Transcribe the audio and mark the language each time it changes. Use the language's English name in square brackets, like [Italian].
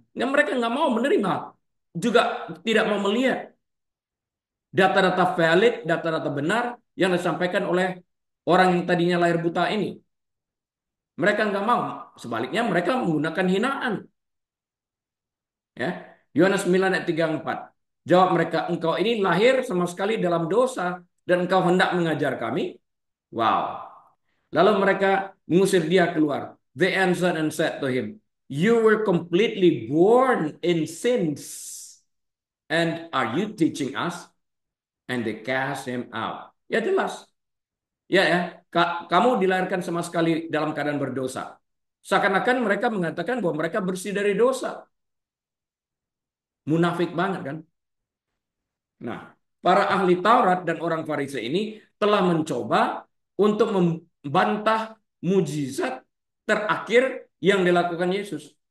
[Indonesian] Dan mereka nggak mau menerima, juga tidak mau melihat data-data valid, data-data benar yang disampaikan oleh orang yang tadinya lahir buta ini. Mereka nggak mau. Sebaliknya mereka menggunakan hinaan. Ya, Yohanes 9 ayat 34. Jawab mereka, engkau ini lahir sama sekali dalam dosa dan engkau hendak mengajar kami. Wow. Lalu mereka mengusir dia keluar. [English] They answered and said to him, you were completely born in sins, and are you teaching us? And they cast him out. [Indonesian] Ya jelas. Ya, kamu dilahirkan sama sekali dalam keadaan berdosa. Seakan-akan mereka mengatakan bahwa mereka bersih dari dosa. Munafik banget kan? Nah, para ahli Taurat dan orang Farisi ini telah mencoba untuk membantah mujizat terakhir yang dilakukan Yesus.